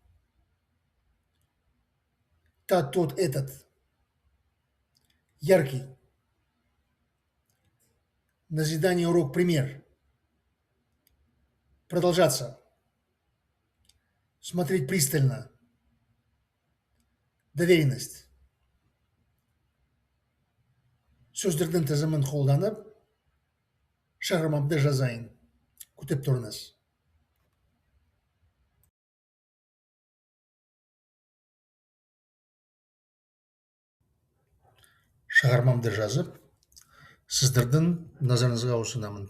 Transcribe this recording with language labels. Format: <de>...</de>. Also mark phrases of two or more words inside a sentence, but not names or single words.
<ru>Тот, этот. Яркий. Назидание, урок, пример. Продолжаться. Смотреть пристально. Доверенность.</ru> <kk>Сөздердің тізімін қолданып, шығармамды жазайын. Күтіп тұрыңыз. Шығармамды жазып, сіздердің назарыңызға ұсынамын.</kk>